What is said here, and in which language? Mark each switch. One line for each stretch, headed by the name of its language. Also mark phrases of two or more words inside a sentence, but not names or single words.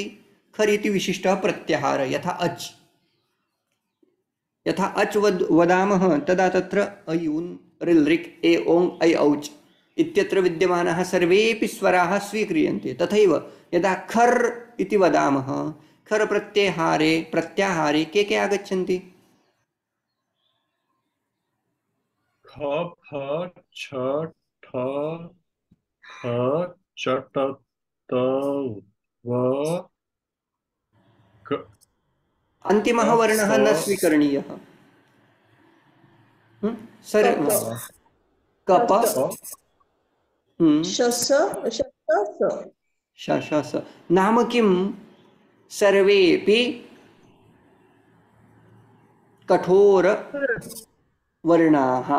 Sanskrit: खर् इति विशिष्टः प्रत्याहारः, यथा अच्। यथा अच् वदामः तदा तत्र अयून् ऋल् ऋक् ए ओङ् ऐ औच् इत्यत्र विद्यमानाः सर्वेऽपि स्वराः स्वीक्रियन्ते। तथैव यदा खर् इति वदामः, खर् प्रत्याहारे के आगच्छन्ति? ख फ छ ठ ख चट त व क। अन्तिमः वर्णः न स्वीकरणीयः। कप, शश नाम किं? सर्वेपि कठोर वर्णाः।